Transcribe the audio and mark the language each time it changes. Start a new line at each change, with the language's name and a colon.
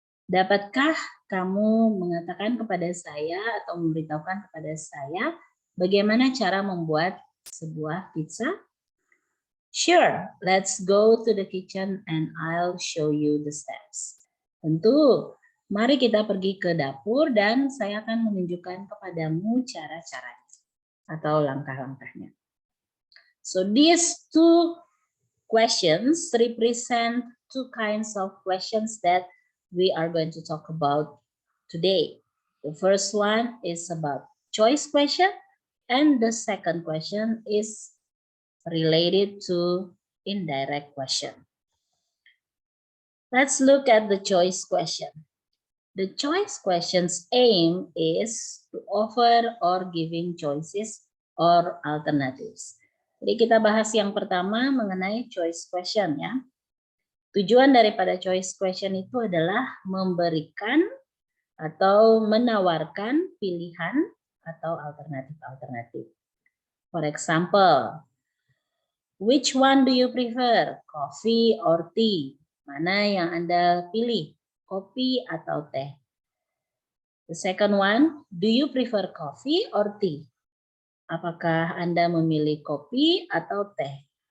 Indonesian: Dapatkah kamu mengatakan kepada saya atau memberitahukan kepada saya bagaimana cara membuat sebuah pizza?
English: Sure, let's go to the kitchen and I'll show you the steps.
Indonesian: Tentu, mari kita pergi ke dapur dan saya akan menunjukkan kepadamu cara-caranya atau langkah-langkahnya.
English: So these two questions represent two kinds of questions that we are going to talk about today. The first one is about choice question, and the second question is related to indirect question. Let's look at the choice question. The choice question's aim is to offer or giving choices or alternatives.
Indonesian: Jadi kita bahas yang pertama mengenai choice question ya. Tujuan daripada choice question itu adalah memberikan atau menawarkan pilihan atau alternatif-alternatif.
English: For example, which one do you prefer, coffee or tea?
Indonesian: Mana yang Anda pilih, kopi atau teh?
English: The second one, do you prefer coffee or tea?
Indonesian: Apakah Anda memilih kopi atau teh?